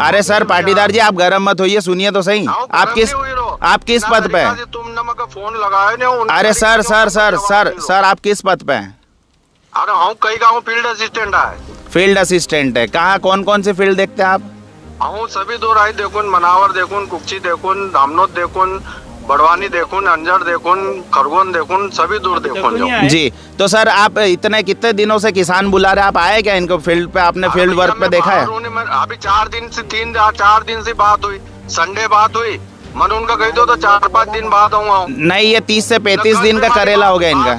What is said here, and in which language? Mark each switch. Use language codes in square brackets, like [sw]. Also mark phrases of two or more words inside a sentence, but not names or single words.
[hi] अरे सर पाटीदार जी आप गर्म मत होइए, सुनिए तो सही। आप किस पद पे? तुमने मगर फोन लगाया नहीं। अरे सर आप किस पद पे हैं? अरे हाँ कहीं का हूँ, [en] field assistant [hi] है। [en] field assistant [hi] है। कहाँ कौन से फील्ड देखते हैं आप? हाँ सभी दूर आई देखून, मनावर देखून, कुक्षी देखून, धामनोद देखून, बड़वानी देखून, अंजड़ देखून, खरगोन देखून, सभी दूर देखून जो। जी, तो सर आप इतने कितने दिनों से किसान बुला रहे, आप आए क्या इनको फील्ड पे, आपने [en] field work [hi] पे देखा है? अभी 4 दिन से 4 दिन से बात हुई, संडे बात हुई, मैंने उनका कही दो तो 4-5 दिन बाद आऊंगा। नहीं, ये 30 से 35 दिन का करेला हो गया इनका।